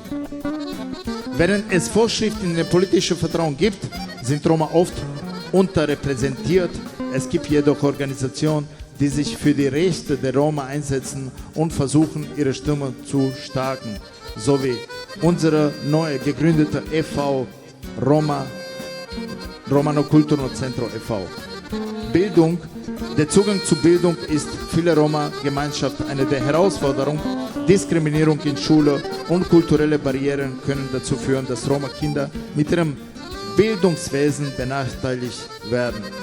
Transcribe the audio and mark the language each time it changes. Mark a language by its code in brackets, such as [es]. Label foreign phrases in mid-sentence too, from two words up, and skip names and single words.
[de] Während es Vorschriften in der politischen Vertrauen gibt, sind Roma oft unterrepräsentiert. Es gibt jedoch Organisationen, die sich für die Rechte der Roma einsetzen und versuchen, ihre Stimme zu stärken, sowie unsere neu gegründete e.V. Romano Culturno Centro e.V. Bildung. Der Zugang zu Bildung ist für viele Roma-Gemeinschaften eine der Herausforderungen. Diskriminierung in Schule und kulturelle Barrieren können dazu führen, dass Roma-Kinder mit ihrem Bildungswesen benachteiligt werden.